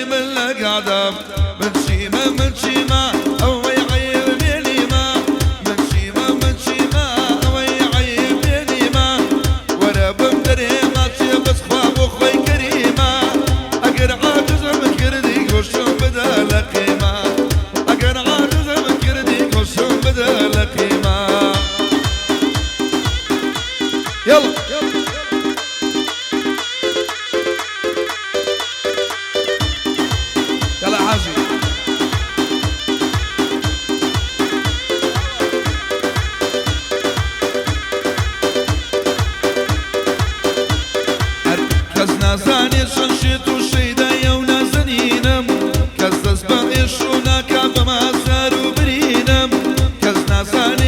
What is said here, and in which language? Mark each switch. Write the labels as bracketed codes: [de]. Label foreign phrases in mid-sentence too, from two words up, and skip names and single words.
[ckb] من لەگەڵدەم من چیمە ئەوەی عەیب بێنیمە من چیمە ئەوەی عەیب بێنیمە وەرە بم دەرێمە چێ بەسخوا بۆ خۆی کەریمە ئەگەر عاجزم کردی گۆشتم بدە لە قیمە ئەگەر عاجزم کردی گۆشتم بدە لە قیمە [ar] يلا يلا حاجي [ckb] کەس نازانێ چەند شێت و شەیدایە و نازەنینم کەس دەست بە ئێش و ناکا بە مازار و برینم کەس نازانێ